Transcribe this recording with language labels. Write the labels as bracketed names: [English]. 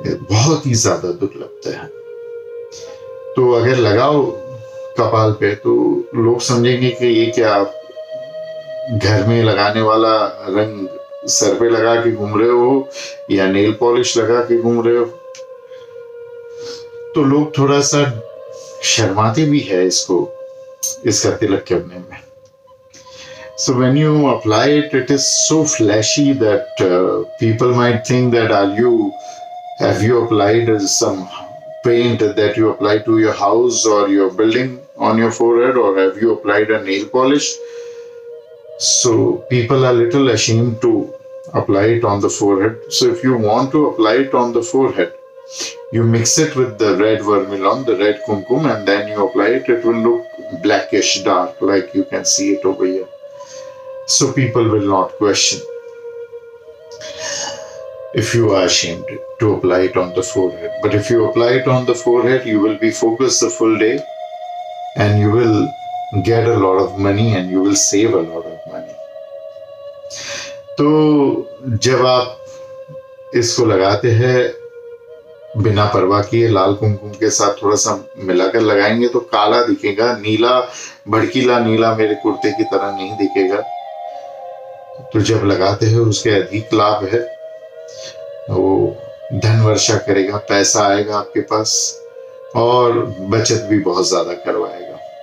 [Hindi] बहुत ही ज्यादा दुर्लभ है। तो अगर लगाओ कपाल पे तो लोग समझेंगे कि ये क्या आप घर में लगाने वाला रंग सर पे लगा के घूम रहे हो या नेल पॉलिश लगा के घूम रहे हो। तो लोग थोड़ा सा शर्माते भी है इसका तिलक करने में। [English] So when you apply it, it is so flashy that people might think that have you applied some paint that you apply to your house or your building on your forehead, or have you applied a nail polish? So people are little ashamed to apply it on the forehead. So if you want to apply it on the forehead, you mix it with the red vermilion, the red kumkum, and then you apply it. It will look blackish dark, like you can see it over here. So people will not question if you are ashamed to apply it on the forehead. But if you apply it on the forehead, you will be focused the full day and you will get a lot of money and you will save a lot of money. [Hindi] तो जब आप इसको लगाते हैं बिना परवाह किए, लाल कुमकुम के साथ थोड़ा सा मिलाकर लगाएंगे तो काला दिखेगा, नीला, भड़कीला नीला मेरे कुर्ते की तरह नहीं दिखेगा। तो जब लगाते हैं उसके अधिक लाभ है, वो धन वर्षा करेगा, पैसा आएगा आपके पास और बचत भी बहुत ज्यादा करवाएगा।